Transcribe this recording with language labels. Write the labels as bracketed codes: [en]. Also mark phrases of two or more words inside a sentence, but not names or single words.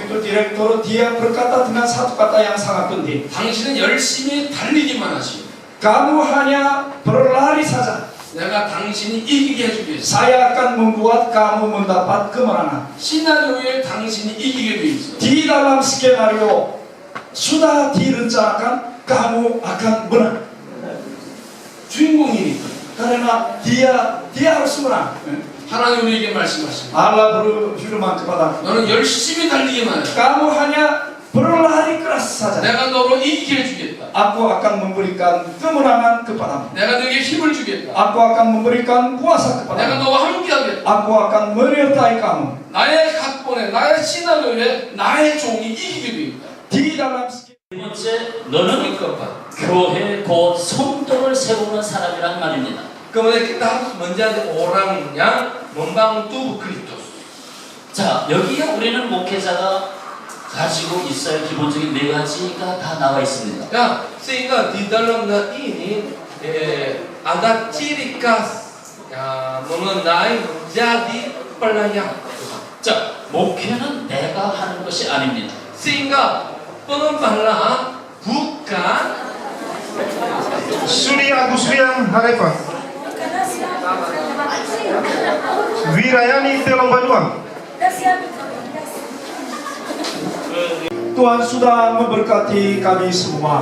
[id] direktur dia berkata dengan satu kata yang sangat penting. [ko] 당신은 열심히 달리기만 하시오. [id] Kamu hanya berlari saja. [ko] 내가 당신이 이기게 해주겠어. [id] Saya akan membuat kamu mendapat kemenangan. [ko] 시나리오에 당신이 이기게 돼 있어. [id] Di dalam skenario sudah direncanakan kamu akan menang. [ko] 주인공이니까. [id] Karena dia harus menang. [ko] 하나님 우리에게 말씀하십니다. [id] Allah berfirman kepada [ko] 너는 열심히 달리기만 해. [id] kamu hanya berlari keras saja. [ko] 내가 너로 이기게 해주겠다. [id] Aku akan memberikan kemenangan kepadamu. [ko] 내가 너에게 힘을 주겠다. [id] Aku akan memberikan kuasa [ko] 내가 [id] kepadamu. [ko] 너와 함께하겠다. [id] Aku akan menyertai kamu. [ko] 나의 각본에 나의 시나리오에 나의 종이 이기게 돼 있다. [id] Di dalam [ko] 세 번째, 너는 교회 곧 성도를 세우는 사람이란 말입니다. [id] Kemudian kita harus menjadi orang yang membangun tubuh Kristus. [ko] 자, 여기에 우리는 목회자가 가지고 있어야 기본적인 네 가지가 다 나와 있습니다. [id] Ya, sehingga di dalam ini ada ciri khas mengenai menjadi pelayan. [ko] 자, 목회는 내가 하는 것이 아닙니다. [id] Sehingga pengembala bukan Suri Agus Riang Harepa Wirayani Telong Baduang. Tuhan sudah memberkati kami semua.